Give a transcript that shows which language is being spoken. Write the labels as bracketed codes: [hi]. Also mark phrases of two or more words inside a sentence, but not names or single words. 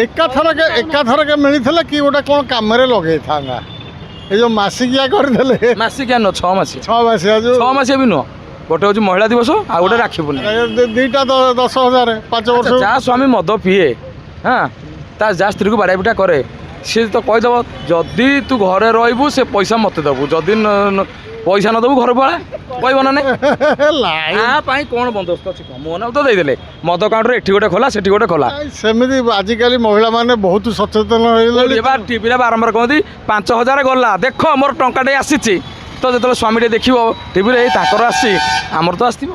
[or] ଏକାଥରକେ ମିଳିଥିଲେ କି ଗୋଟେ କ'ଣ କାମରେ ଲଗେଇଥାନ୍ତା ଏ ଯେଉଁ ମାସିକିଆ କରିଦେଲେ ମାସିକିଆ ନୁହଁ 6 ମାସିଆ 6 ମାସିଆ ଯେଉଁ 6 ମାସିଆ ବି ନୁହଁ ଗୋଟେ ହେଉଛି ମହିଳା ଦିବସ ଆଉ ଗୋଟେ ରାକ୍ଷୀ ପୂର୍ଣ୍ଣିମା ଦୁଇଟା 10,000 5 ବର୍ଷ ଯାହା ସ୍ୱାମୀ ମଦ ପିଏ ହଁ ତା ଯାହା ସ୍ତ୍ରୀକୁ ବାଡ଼ିଆ ପିଟା କରେ ସେ ତ କହିଦେବ ଯଦି ତୁ ଘରେ ରହିବୁ ସେ ପଇସା ମତେ ଦେବୁ ଯଦି ପଇସା ନଦେବୁ ଘରେ ପଡ଼ା କହିବ ନା ନାଇଁ ତା ପାଇଁ କ'ଣ ବନ୍ଦୋବସ୍ତ ଅଛି କହ ମୋହନ ବାବୁ ତ ଦେଇଦେଲେ ମଦ କାଉଣ୍ଟର ଏଠି ଗୋଟେ ଖୋଲା ସେଠି ଗୋଟେ ଖୋଲା ନାଇଁ, ସେମିତି ଆଜିକାଲି ମହିଳାମାନେ ବହୁତ ସଚେତନ ହେଇଗଲେଣି ଟିଭିରେ ବାରମ୍ବାର କହନ୍ତି 5,000 ଗଲା ଦେଖ ମୋର ଟଙ୍କାଟେ ଆସିଛି ତ ଯେତେବେଳେ ସ୍ୱାମୀଟେ ଦେଖିବ ଟିଭିରେ ଏଇ ତାଙ୍କର ଆସିଛି ଆମର ତ ଆସିଥିବ